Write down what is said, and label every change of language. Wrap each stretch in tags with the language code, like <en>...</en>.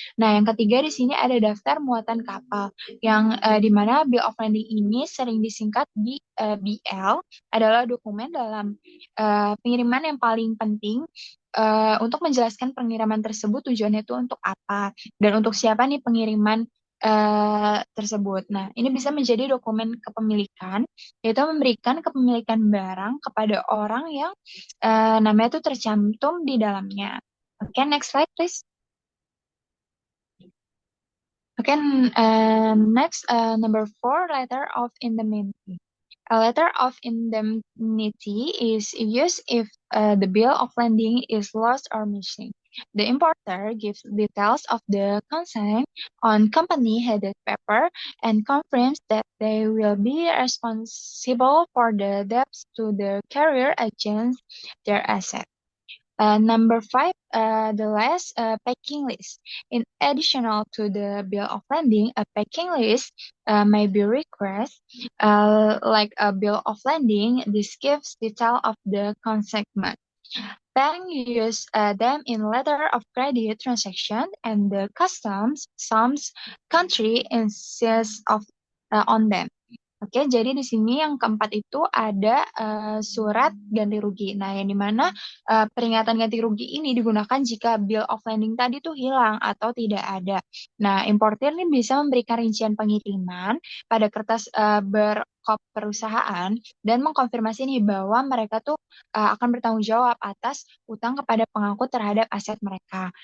<id>Nah, yang ketiga di sini ada daftar muatan kapal, yang di mana Bill of Lading ini sering disingkat BL, adalah dokumen dalam pengiriman yang paling penting untuk menjelaskan pengiriman tersebut tujuannya itu untuk apa dan untuk siapa nih pengiriman tersebut. Nah, ini bisa menjadi dokumen kepemilikan, yaitu memberikan kepemilikan barang kepada orang yang namanya itu tercantum di dalamnya.</id> <en>Oke, next slide please. Oke, next number 4, letter of indemnity. A letter of indemnity is used if the bill of lading is lost or missing. The importer gives details of the consignment on company-headed paper and confirms that they will be responsible for the debts to the carrier against their asset. Number 5, the last packing list. In additional to the bill of lading, a packing list may be requested, like a bill of lading. This gives detail of the consignment. Bank use them in letter of credit transaction, and the customs sums country insists on them.</en> <id>Oke, jadi di sini yang keempat itu ada surat ganti rugi. Nah, yang dimana peringatan ganti rugi ini digunakan jika bill of lading tadi tuh hilang atau tidak ada. Nah, importir ini bisa memberikan rincian pengiriman pada kertas berkop perusahaan dan mengkonfirmasi nih bahwa mereka tuh akan bertanggung jawab atas utang kepada pengangkut terhadap aset mereka.</id>